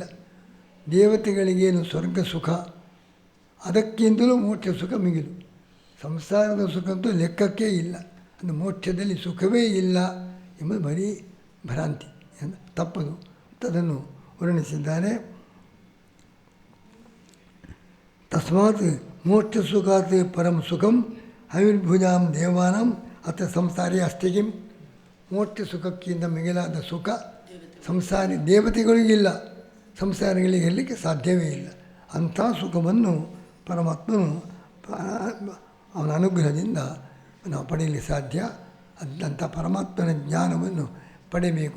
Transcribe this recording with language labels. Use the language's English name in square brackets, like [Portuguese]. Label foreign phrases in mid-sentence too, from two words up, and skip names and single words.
[Kannada] ದೇವತೆಗಳಿಗೇನು ಸ್ವರ್ಗ ಸುಖ, ಅದಕ್ಕಿಂತಲೂ ಮೋಕ್ಷ ಸುಖ ಮಿಗಿಲು. ಸಂಸಾರದ ಸುಖ ಅಂತೂ ಲೆಕ್ಕಕ್ಕೇ ಇಲ್ಲ. ಅಂದರೆ ಮೋಕ್ಷದಲ್ಲಿ ಸುಖವೇ ಇಲ್ಲ ಎಂಬುದು ಬರೀ ಭ್ರಾಂತಿ, ತಪ್ಪದು. ಅದನ್ನು ವರ್ಣಿಸಿದ್ದಾರೆ. [Sanskrit] ತಸ್ಮಾತ್ ಮೋಕ್ಷ ಸುಖಾತ್ ಪರಂ ಸುಖಂ ಹವಿರ್ಭುಜಾಂ ದೇವಾನಾಂ ಅಥ ಸಂಸಾರಿ ಅಸ್ತಿಗಿಂ. [Kannada] ಮೋಕ್ಷ ಸುಖಕ್ಕಿಂತ ಮಿಗಿಲಾದ ಸುಖ ಸಂಸಾರಿ ದೇವತೆಗಳಿಗಿಲ್ಲ, ಸಂಸಾರಿಗಳಿಗೆ ಇರಲಿಕ್ಕೆ ಸಾಧ್ಯವೇ ಇಲ್ಲ. ಅಂಥ ಸುಖವನ್ನು ಪರಮಾತ್ಮನು ಅವನ ಅನುಗ್ರಹದಿಂದ ನಾವು ಪಡೆಯಲಿಕ್ಕೆ ಸಾಧ್ಯ. ಅಂಥ ಪರಮಾತ್ಮನ ಜ್ಞಾನವನ್ನು ಪಡೆಯಬೇಕು.